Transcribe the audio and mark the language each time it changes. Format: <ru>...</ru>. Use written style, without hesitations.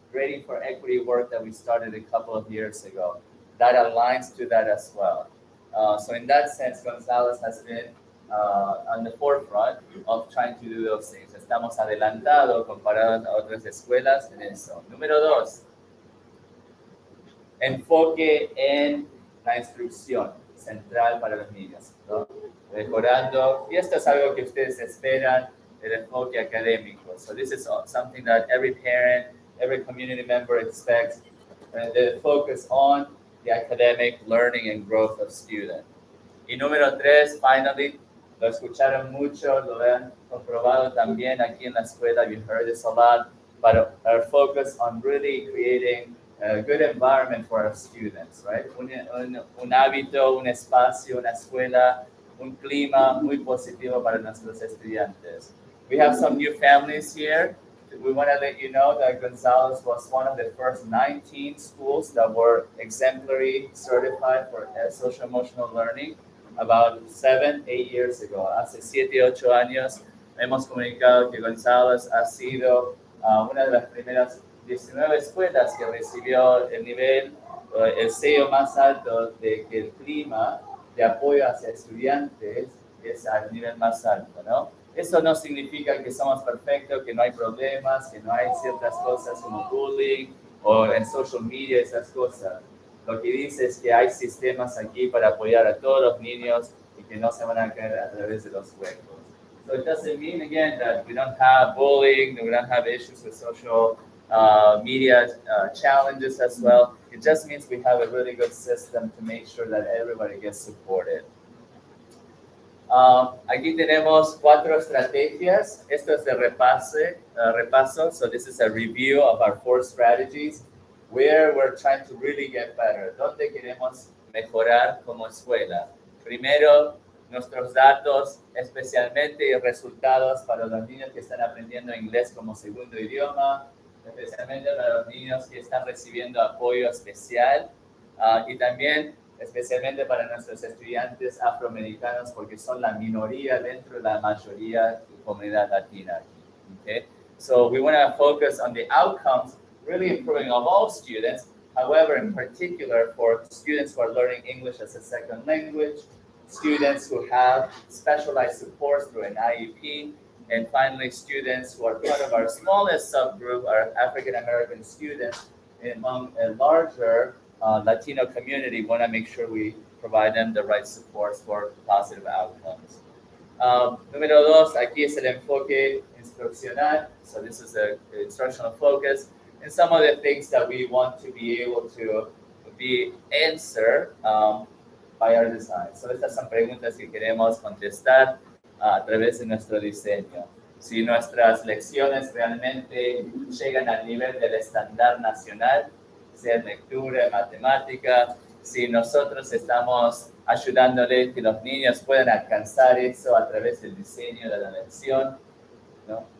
<en>Grading for equity work that we started a couple of years ago. That aligns to that as well. So in that sense, Gonzalez has been on the forefront of trying to do those things.</en> <es>Estamos adelantados comparado a otras escuelas en eso. Número 2, enfoque en la instrucción central para los niños, ¿no? Mejorando, y esto es algo que ustedes esperan, el enfoque académico.</es> <en>So this is something that every parent, every community member expects, the focus on the academic learning and growth of students.</en> <es>Y número 3,</es> <en>finally,</en> <es>lo escucharon mucho, lo han comprobado también aquí en la escuela,</es> <en>you heard this a lot, but our focus on really creating a good environment for our students, right?</en> <es>Un hábito, un espacio, una escuela, un clima muy positivo para nuestros estudiantes.</es> <en>We have some new families here. We want to let you know that Gonzalez was one of the first 19 schools that were exemplary certified for social emotional learning about 7-8 years ago.</en> <es>Hace 7-8 años hemos comunicado que Gonzalez ha sido una de las primeras 19 escuelas que recibió el nivel, el sello más alto de que el clima de apoyo hacia estudiantes es al nivel más alto, ¿no? Eso no significa que somos perfectos, que no hay problemas, que no hay ciertas cosas como bullying o en social media, esas cosas. Lo que dice es que hay sistemas aquí para apoyar a todos los niños y que no se van a caer a través de los huecos.</es> <en>So it doesn't mean, again, that we don't have bullying, that we don't have issues with social media challenges as well. It just means we have a really good system to make sure that everybody gets supported.</en> <es>Aquí tenemos 4 estrategias. Esto es de repaso.</es> <en>So this is a review of our 4 strategies where we're trying to really get better.</en> <es>¿Dónde queremos mejorar como escuela? Primero, nuestros datos, especialmente resultados para los niños que están aprendiendo inglés como segundo idioma, especialmente para los niños que están recibiendo apoyo especial y también especialmente para nuestros estudiantes afroamericanos porque son la minoría dentro de la mayoría de la comunidad latina.</es> <en>Okay? So we want to focus on the outcomes, really improving of all students. However, in particular for students who are learning English as a second language, students who have specialized support through an IEP, and finally, students who are part of our smallest subgroup, our African American students, among a larger Latino community. We want to make sure we provide them the right supports for positive outcomes.</en> <es>Número 2, aquí es el enfoque instruccional.</es> <en>So this is the instructional focus. And some of the things that we want to be able to be answered by our design.</en> <es>So estas son preguntas que queremos contestar a través de nuestro diseño. Si nuestras lecciones realmente llegan al nivel del estándar nacional, sea en lectura, en matemática, si nosotros estamos ayudándoles que los niños puedan alcanzar eso a través del diseño de la lección, ¿no?</es>